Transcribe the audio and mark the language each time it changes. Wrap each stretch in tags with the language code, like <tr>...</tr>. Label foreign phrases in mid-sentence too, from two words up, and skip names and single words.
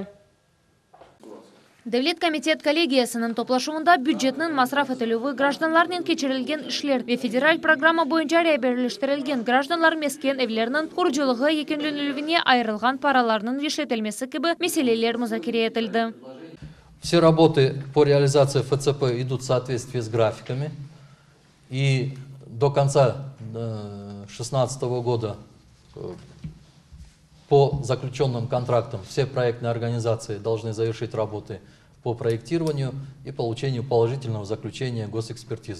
<crh>Devlet Komitet kollegiyasının toplashuvunda büdjetnin masraf etilüvi, gражданларның keçirilgen işler ve federal programma boyunca reberleştirilgen gражданлар mesken evlerinin kuruculuğu yekunlanıluvine ayrılgan paralarının işletilmesi gibi meseleler müzakere etildi.</crh> <ru>Все работы по реализации ФЦП идут в соответствии с графиками. И до конца 2016 года по заключенным контрактам все проектные организации должны завершить работы по проектированию и получению положительного заключения госэкспертизы.</ru>